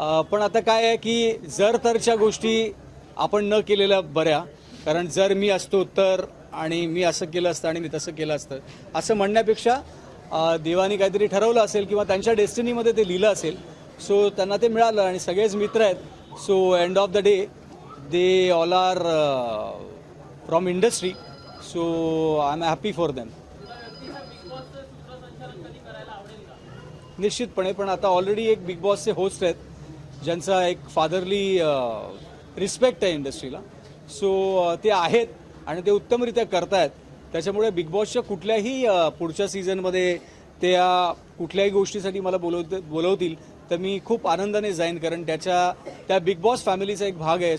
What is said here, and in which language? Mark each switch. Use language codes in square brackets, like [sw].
[mr] पण आता काय आहे की जर तरच्या गोष्टी आपण न केलेल्या बऱ्या, कारण जर मी असतो तर आणि मी असं केलं असतं आणि मी तसं केलं असतं असं म्हणण्यापेक्षा देवाने काहीतरी ठरवलं असेल किंवा त्यांच्या डेस्टिनीमध्ये ते लिहिलं असेल. सो त्यांना ते मिळालं आणि सगळेच मित्र आहेत. [en] So end of the day they all are from industry. So I am happy for them. [mr] तुला व्यक्तिशः बिग बॉसचं सूत्रसंचालन कधी करायला आवडेल का? निश्चितपणे, पण आता ऑलरेडी एक बिग बॉसचे होस्ट आहेत ज्यांचा एक फादरली रिस्पेक्ट आहे इंडस्ट्रीला. सो ते आहेत आणि ते उत्तमरित्या करतायत. त्याच्यामुळे बिग बॉसच्या कुठल्याही पुढच्या सीझनमध्ये त्या कुठल्याही गोष्टीसाठी मला बोलवतील तर मी खूप आनंदाने जाईन, कारण त्या बिग बॉस फॅमिलीचा एक भाग आहे.